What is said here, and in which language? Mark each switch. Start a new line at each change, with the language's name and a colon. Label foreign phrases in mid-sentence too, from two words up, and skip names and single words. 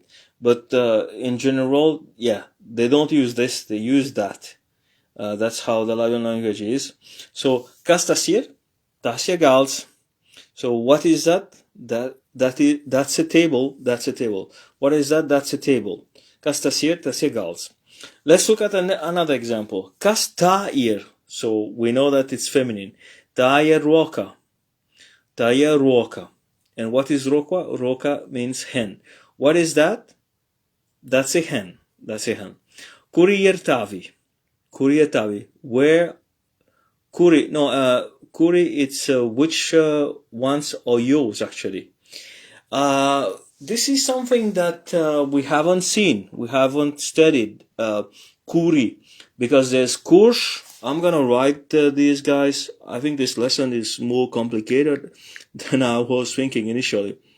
English: But in general, yeah, they don't use this, they use that. That's how the Latvian language is. So,
Latvian: kas tas ir? Tas ir galds.
English: So, what is that? That's a table. That's a table. What is that? That's a table.
Latvian: Kas tas ir? Tas ir galds.
English: Let's look at another example.
Latvian: Kas tā ir?
English: So, we know that it's feminine.
Latvian: Tā ir roka. Tā ir roka.
English: And what is roka? Roka means hen. What is that? That's a hen. That's a hen.
Latvian: Kuri ir tavi? Kuri ir tavi? Where? Kuri, no, kuri,
English: it's which ones are yours, actually. This is something that we haven't seen. We haven't studied. Kuri. Because there's kurš. I'm gonna write these guys. I think this lesson is more complicated than I was thinking initially.